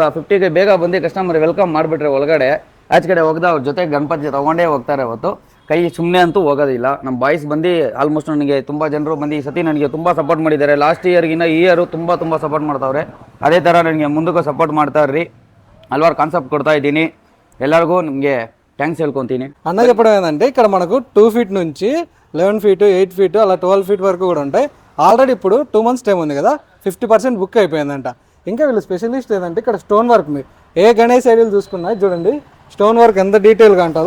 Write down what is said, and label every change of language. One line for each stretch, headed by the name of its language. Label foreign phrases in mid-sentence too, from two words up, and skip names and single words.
Kannada: 50ಗೆ ಬೇಗ ಬಂದು
English: customer welcome
Kannada: ಮಾಡಿಬಿಟ್ರೆ ಒಳಗಡೆ ಆಚೆ ಕಡೆ ಹೋಗ್ದ ಅವ್ರ ಜೊತೆ ಗಣಪತಿ ತೊಗೊಂಡೇ ಹೋಗ್ತಾರೆ. ಹೊತ್ತು ಕೈ ಸುಮ್ಮನೆ ಅಂತೂ ಹೋಗೋದಿಲ್ಲ. ನಮ್ಮ ಬಾಯ್ಸ್ ಬಂದು ಆಲ್ಮೋಸ್ಟ್ ನನಗೆ ತುಂಬ ಜನರು ಬಂದು ಈ ಸತಿ ನನಗೆ ತುಂಬ ಸಪೋರ್ಟ್ ಮಾಡಿದ್ದಾರೆ. ಲಾಸ್ಟ್ ಇಯರ್ಗಿನ್ನ ಈ ಇಯರು ತುಂಬ ಸಪೋರ್ಟ್ ಮಾಡ್ತಾವ್ರೆ. ಅದೇ ಥರ ನನಗೆ ಮುಂದಕ್ಕೂ ಸಪೋರ್ಟ್ ಮಾಡ್ತಾ ಇರ್ರಿ. ಹಲವಾರು ಕಾನ್ಸೆಪ್ಟ್ ಕೊಡ್ತಾ ಇದ್ದೀನಿ. ಎಲ್ಲರಿಗೂ ನಿಮಗೆ థ్యాంక్స్ ಹೇಳ್ಕೊತೀನಿ.
Telugu: అన్న చెప్పడం ఏంటంటే ఇక్కడ మనకు 2 feet నుంచి 11 feet 8 feet అలా 12 feet వరకు కూడా ఉంటాయి. ఆల్రెడీ ఇప్పుడు 2
English: months time
Telugu: ఉంది కదా, 50% బుక్ అయిపోయిందంట. ఇంకా వీళ్ళు స్పెషలిస్ట్ ఏంటంటే ఇక్కడ
English: stone work,
Telugu: మీరు ఏ గణేష్ ఐడియల్ చూసుకున్నా చూడండి
English: stone work
Telugu: ఎంత డీటెయిల్గా ఉంటుందో.